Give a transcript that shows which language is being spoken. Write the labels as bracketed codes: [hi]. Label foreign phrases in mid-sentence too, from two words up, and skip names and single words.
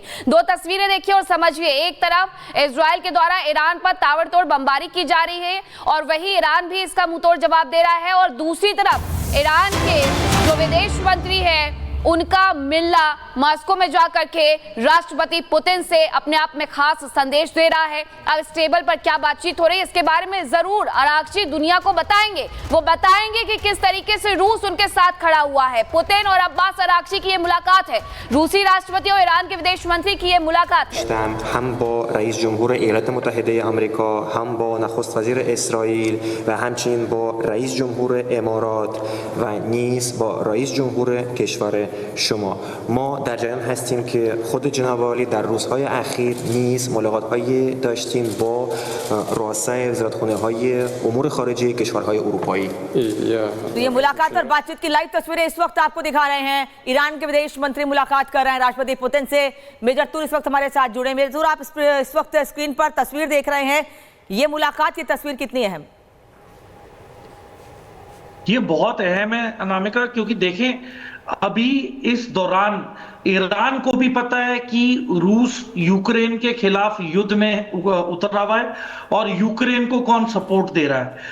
[hi] दो तस्वीरें देखिए और समझिए। एक तरफ इजराइल के द्वारा ईरान पर ताबड़तोड़ बमबारी की जा रही है और वही ईरान भी इसका मुंहतोड़ जवाब दे रहा है, और दूसरी तरफ ईरान के जो विदेश मंत्री है उनका मिलना मॉस्को में जाकर के राष्ट्रपति पुतिन से अपने आप में खास संदेश दे रहा है। अब इस टेबल पर क्या बातचीत हो रही है इसके बारे में जरूर अरागची दुनिया को बताएंगे। वो बताएंगे कि किस तरीके से रूस उनके साथ खड़ा हुआ है। पुतिन और अब्बास अरागची की ये मुलाकात है, रूसी राष्ट्रपति और ईरान के विदेश मंत्री की ये मुलाकात है। [fa] हम با رئیس جمهور ایالات متحده آمریکا، هم با نخست وزیر اسرائیل و همچنین با رئیس جمهور امارات و نیز با رئیس جمهور کشور شما. ما در جریان هستیم که خود جناب عالی در روزهای اخیر نیز ملاقات‌هایی داشتیم با رؤسای وزارتخانه‌های امور خارجه کشورهای اروپایی. [hi] तो ये मुलाकात और बातचीत की लाइव तस्वीरें इस वक्त आपको दिखा रहे हैं। ईरान के विदेश मंत्री मुलाकात कर रहे हैं राष्ट्रपति पुतिन से। मेजर तूर इस वक्त हमारे साथ जुड़े। मेजर तूर, आप इस वक्त स्क्रीन पर तस्वीर देख रहे हैं, ये मुलाकात की तस्वीर कितनी अहम? ये बहुत अहम है अनामिका, क्योंकि देखें अभी इस दौरान ईरान को भी पता है कि रूस यूक्रेन के खिलाफ युद्ध में उतरा हुआ है और यूक्रेन को कौन सपोर्ट दे रहा है।